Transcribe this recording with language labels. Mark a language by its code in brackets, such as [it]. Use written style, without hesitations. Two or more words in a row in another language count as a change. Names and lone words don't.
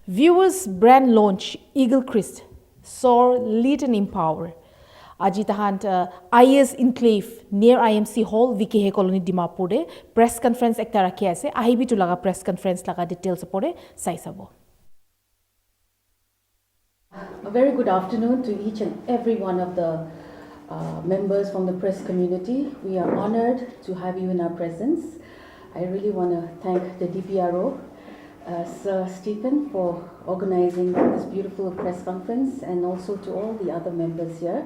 [en] Viewers brand launch Eagle Crest, soar, lead and empower. [nag] Aji tahant Aier'S Enclave near IMC Hall, VKH Colony Dimapur [en] press conference [nag] ekta rakhi ase. Ahibi tu laga [en] press conference [nag] laga details apore sai sabo. [en] A very good afternoon to each and every one of the members from the press community. We are honored to have you in our presence. I really want to thank the DPRO, Sir Stephen, for organizing this beautiful press conference, and also to all the other members here.